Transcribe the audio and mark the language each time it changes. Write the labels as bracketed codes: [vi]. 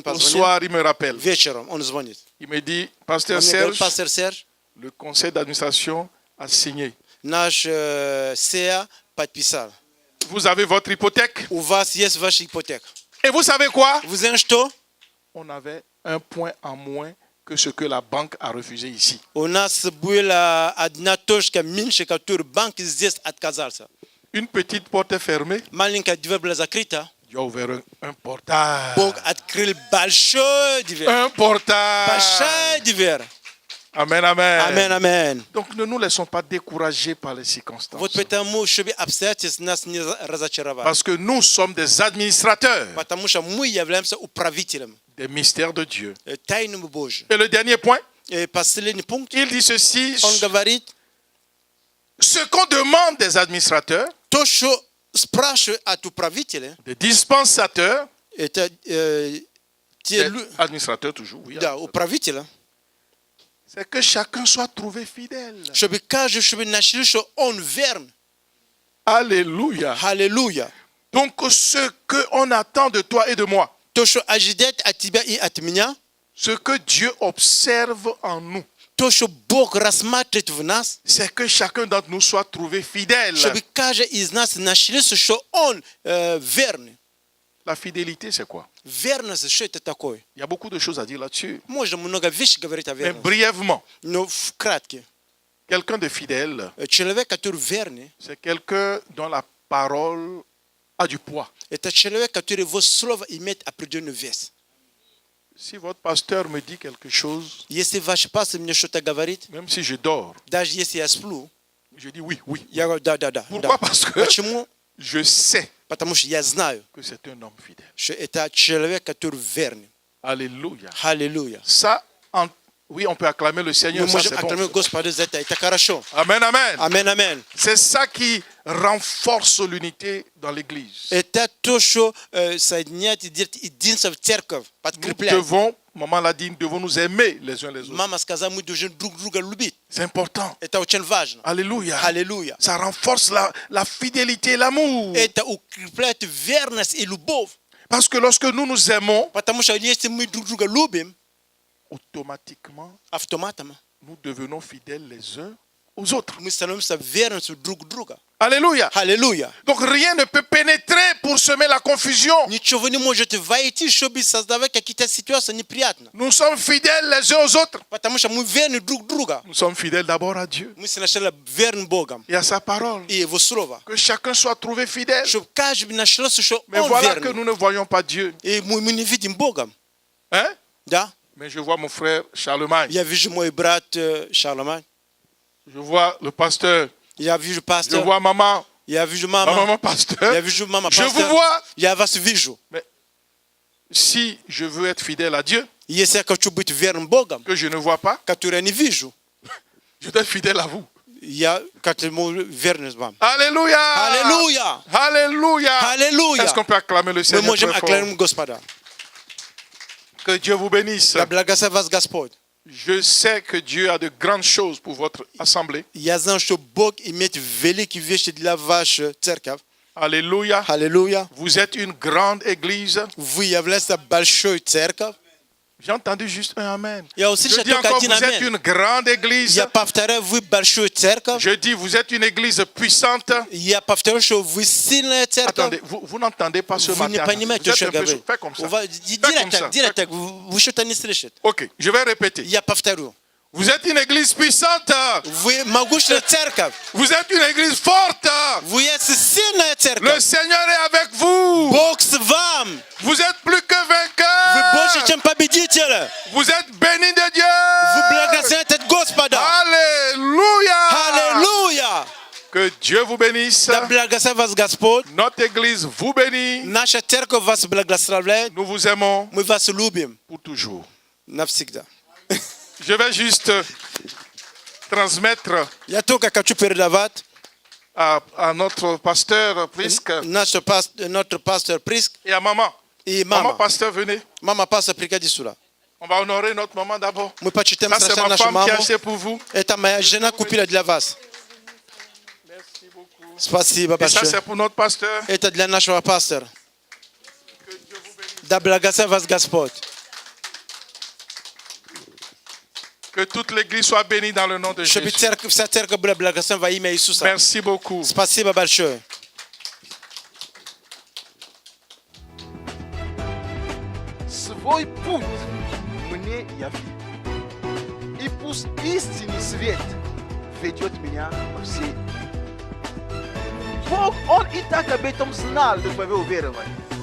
[fr] au [ru] позвонил. [fr] soir, il me rappelle. [ru] Вечером он звонит. [fr] Il me dit, [ru] Он [fr] Pasteur [ru] мне говорит, [fr] Serge, [ru] пастор Серж, [fr] le conseil d'administration a signé. [ru] наш СЕА подписал. [fr] Vous avez votre hypothèque. [ru] У вас есть ваша ипотека. [fr] Et vous savez quoi? Vous [ru] знаете что? [fr] On avait un point en moins que ce que la banque a refusé ici. [ru] У нас была одна точка меньше, которую банк здесь отказался. [fr] Une petite porte est fermée. [ru] Маленькая дверь была закрыта. [fr] Dieu a ouvert un portail. [ru] Бог открыл большую дверь. [fr] Un portail. [ru] Большая дверь. [fr] Amen, amen. [ru] Амен, амен. [fr] Donc ne nous laissons pas décourager par les circonstances. [ru] Вот потому, чтобы обстоятельства нас не разочаровали. [fr] Parce que nous sommes des administrateurs [ru] Потому что мы являемся управителем [fr] des mystères de Dieu. [ru] тайны Божьей. [fr] Et le dernier point, [ru] И последний пункт, [fr] il dit ceci, [ru] он говорит, [fr] ce qu'on demande des administrateurs, [ru] то, что спрашивают от управителя, [fr] des dispensateurs, [ru] это те [fr] des administrateurs toujours, oui, [ru] да, управителя, [fr] c'est que chacun soit trouvé fidèle. [ru] чтобы каждый, чтобы нашли, что он верен. [fr] Alléluia. [ru] Аллилуйя. [fr] Donc ce qu'on attend de toi et de moi, [ru] То, что ожидает от тебя и от меня, [fr] ce que Dieu observe en nous, [ru] то, что Бог рассматривает в нас, [fr] c'est que chacun d'entre nous soit trouvé fidèle. [ru] чтобы каждый из нас нашли, что он верный. [fr] La fidélité, c'est quoi? [ru] Верность, что это такое? [fr] Il y a beaucoup de choses à dire là-dessus. [ru] Можно много вещей говорить о [fr] Mais [ru] верности. [fr] brièvement, [ru] Но вкратке, [fr] quelqu'un de fidèle, [ru] человек, который верный, [fr] c'est quelqu'un dont la parole a du poids. [ru] это человек, который его слово имеет определенный вес. [fr] Si votre pasteur me dit quelque chose, [ru] Если ваш пастор мне что-то говорит, [fr] même si je dors, [ru] даже если я сплю, [fr] je dis oui, oui. [ru] я говорю, да. [fr] Pourquoi? Parce que [ru] Почему? [fr] je sais [ru] Потому что я знаю, [fr] que c'est un homme fidèle. [ru] что это человек, который верный. [fr] Alléluia. [ru] Аллилуйя. [fr] Ça, Oui, on peut acclamer le Seigneur. [ru] Мы [fr] Ça, [ru] можем [fr] c'est bon. [ru] аккламировать Господа за это. Это хорошо. [fr] Amen, amen. [ru] Амен, амен. [fr] C'est ça qui renforce l'unité dans l'église. [ru] Это то, что соединяет и делает единство в церковь, [fr] Nous [ru] подкрепляет. [fr] devons, maman l'a dit, nous devons nous aimer les uns les autres. [ru] Мама сказала, мы должны друг друга любить. [fr] C'est important. [ru] Это очень важно. [fr] Alléluia. [ru] Аллилуйя. [fr] Ça renforce la fidélité et l'amour. [ru] Это укрепляет верность и любовь. [fr] Parce que lorsque nous nous aimons, [ru] Потому что если мы друг друга любим, [fr] automatiquement, [ru] автоматом [fr] nous devenons fidèles les uns aux autres. [ru] мы становимся верностью друг друга. [fr] Alléluia. [ru] Аллилуйя. [fr] Donc rien ne peut pénétrer pour semer la confusion. [ru] Ничего не может войти, чтобы создавать какие-то ситуации неприятные. [fr] Nous sommes fidèles les uns aux autres. [ru] Потому что мы верны друг друга. [fr] Nous sommes fidèles d'abord à Dieu [ru] Мы сначала верны Богом [fr] et à sa parole. [ru] и Его Слово. [fr] Que chacun soit trouvé fidèle. [ru] Чтобы каждый нашелся, что [fr] Mais [ru] он [fr] voilà que [ru] верный. [fr] nous ne voyons pas Dieu. [ru] И мы не видим Бога. [fr] Hein? [ru] Да? [fr] Mais je vois mon frère Charlemagne. [ru] Я вижу мой брат Шарлемань. [fr] Je vois le pasteur. [ru] Я вижу пастора. [fr] vois maman. [ru] Я вижу [fr] Ma [ru] маму. [fr] maman pasteur. [ru] Я вижу мама [fr] Je vous [ru] пастора. [fr] vois. [ru] Я вас вижу. [fr] Mais si je veux être fidèle à Dieu, [ru] Если я хочу быть верным Богом, [fr] que je ne vois pas, [ru] который я не вижу, [fr] je dois être fidèle à vous. [ru] я как ему верен вам. [fr] Alléluia. [ru] Аллилуйя! [fr] Alléluia. [ru] Аллилуйя! [fr] Est-ce qu'on peut acclamer le [ru] Мы [fr] Seigneur [ru] можем [fr] très fort? [ru] аккламировать Господа. [fr] Que Dieu vous bénisse. [ru] Да благословит вас Господь. [fr] Je sais que Dieu a de grandes choses pour votre assemblée. [ru] Я знаю, что Бог имеет великие вещи для вашей церкви. [fr] Alléluia. [ru] Аллилуйя! [fr] Vous êtes une grande église. [ru] Вы являетесь большой церковью. [fr] J'ai entendu juste un amen. [ru] Я [fr] Je [ru] услышал [fr] dis [ru] только [fr] encore, [ru] один [fr] vous êtes [ru] амен. [fr] une grande église. [ru] Я повторяю, вы большой церковь. [fr] Je dis, vous êtes une église puissante. [ru] Я повторяю, что вы сильная церковь. [fr] Attendez, vous n'entendez pas ce [ru] Вы не [fr] matin. [ru] понимаете, [fr] Vous [ru] что [fr] êtes [ru] я [fr] un peu [ru] говорю. [fr] Fais comme ça. [ru] Direct так. Вы что-то не слышите. [fr] Ok, je vais répéter. [ru] Я повторю. [fr] Vous êtes une église puissante. [ru] Вы могучая церковь. [fr] Vous êtes une église forte. [ru] Вы сильная [fr] Le [ru] церковь. [fr] Seigneur est avec vous. [ru] Бог с вами. [fr] Vous êtes plus que [ru] Вы [fr] vainqueurs. [ru] больше, чем победители. [fr] Vous êtes bénis de Dieu. [ru] Вы благословите от Господа. [fr] Alléluia. [ru] Аллилуйя. [fr] Que Dieu vous bénisse. [ru] Да благословит вас Господь. [fr] Notre église vous bénit. [ru] Наша церковь вас благословляет. [fr] Nous vous aimons [ru] Мы вас любим [fr] pour toujours. [ru] навсегда. [fr] Je vais juste transmettre [ru] Я только хочу передавать [fr] à notre pasteur Prisque notre pasteur Prisque et à maman. [ru] и [fr] Maman [ru] мама. [fr] pasteur, venez. [ru] Мама пастор, приходи сюда. [fr] On va honorer notre maman d'abord. [ru] Мы почитаем [fr] Ça, c'est [ru] сначала [fr] ma [ru] нашу [fr] femme qui a [ru] маму. [fr] acheté pour vous. [ru] Это моя жена купила для вас. Спасибо [fr] Et ça, [ru] большое. [fr] c'est pour notre pasteur. [ru] Это для нашего пастора. Да благословит вас Господь. [fr] Que toute l'église soit bénie dans le nom de [ru] Чтобы [fr] Jésus. [ru] вся церковь была благословена во имя Иисуса. [fr] Merci beaucoup. [ru] Спасибо большое. Свой путь мне яви. И пусть истинный свет ведет меня по всей. Бог, Он и так об этом знал до твоего верования.